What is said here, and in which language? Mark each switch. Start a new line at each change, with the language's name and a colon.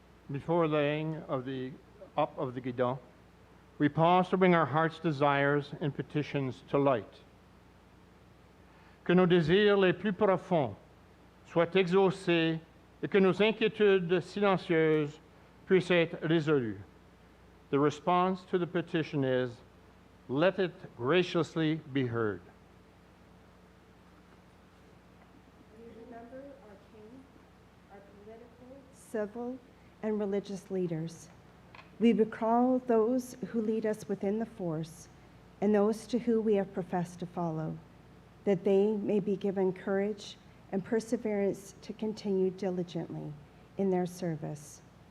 English: before laying up of the Guidon, we pause to bring our heart's desires and petitions to light.
French: Que nos désirs les plus profonds soient exaucés et que nos inquiétudes silencieuses puissent être résolues.
English: The response to the petition is, let it graciously be heard. We remember our king, our political, civil, and religious leaders. We recall those who lead us within the force and those to whom we have professed to follow, that they may be given courage and perseverance to continue diligently in their service.